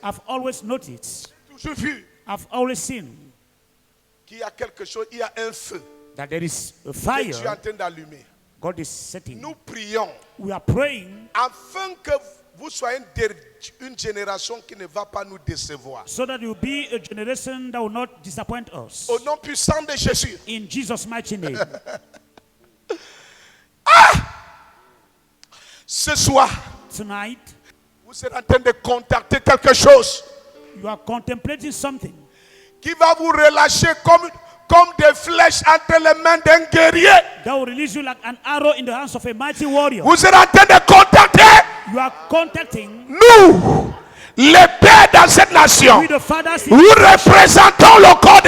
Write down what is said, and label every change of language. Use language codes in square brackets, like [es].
[en] I've always noticed. [fr] Toujours vu [en] I've always seen [fr] qu'il y a quelque chose, il y a un feu [en] that there is a [fr] que tu es en [en] fire [fr] train d'allumer. [en] God is setting. [fr] Nous prions [en] We are praying [fr] afin que vous soyez une génération qui ne va pas nous décevoir. [en] so that you will be a generation that will not disappoint us. [fr] Au nom puissant de Jésus. [en] In Jesus' mighty name. [fr] Ce soir, [en] Tonight, [fr] vous êtes en train de contacter quelque chose [en] you are contemplating something [fr] qui va vous relâcher comme des flèches entre les mains d'un guerrier. [en] that will release you like an arrow in the hands of a mighty warrior. [fr] Vous êtes en train de contacter [en] You are contacting [fr] nous, les pères dans cette nation. [en] with the fathers. [fr] Nous représentons le corps de